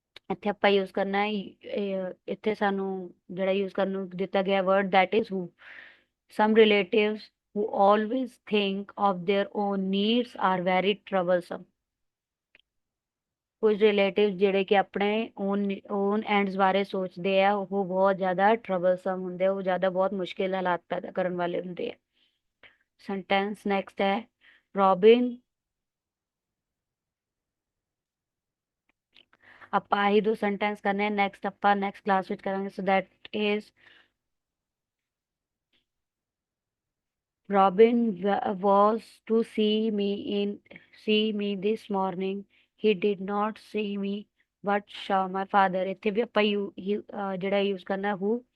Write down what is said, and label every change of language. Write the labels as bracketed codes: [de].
[pa] ਇੱਥੇ ਆਪਾਂ ਯੂਜ਼ ਕਰਨਾ ਹੈ ਇੱਥੇ ਸਾਨੂੰ ਜਿਹੜਾ ਯੂਜ਼ ਕਰਨ ਨੂੰ ਦਿੱਤਾ ਗਿਆ word [en] that is who। some relatives who always think of their own needs are very troublesome। [pa] ਕੁਝ ਰਿਲੇਟਿਵ ਜਿਹੜੇ ਕਿ ਆਪਣੇ ਓਨ ਐਂਡਸ ਬਾਰੇ ਸੋਚਦੇ ਆ, ਉਹ ਬਹੁਤ ਜ਼ਿਆਦਾ ਟਰਬਲਸਮ ਹੁੰਦੇ ਆ, ਉਹ ਜ਼ਿਆਦਾ ਬਹੁਤ ਮੁਸ਼ਕਿਲ ਹਾਲਾਤ ਪੈਦਾ ਕਰਨ ਵਾਲੇ ਹੁੰਦੇ ਆ। ਸੈਂਟੈਂਸ ਨੈਕਸਟ ਹੈ ਰੋਬਿਨ। ਆਪਾਂ ਆਹੀ ਦੋ ਸੈਂਟੈਂਸ ਕਰਨੇ ਨੈਕਸਟ ਆਪਾਂ ਨੈਕਸਟ ਕਲਾਸ ਵਿੱਚ ਕਰਾਂਗੇ। [en] So that is Robin was to see me this morning। He did not see me but saw my father। [pa] ਇੱਥੇ ਵੀ ਆਪਾਂ ਜਿਹੜਾ ਯੂਜ਼ ਕਰਨਾ who।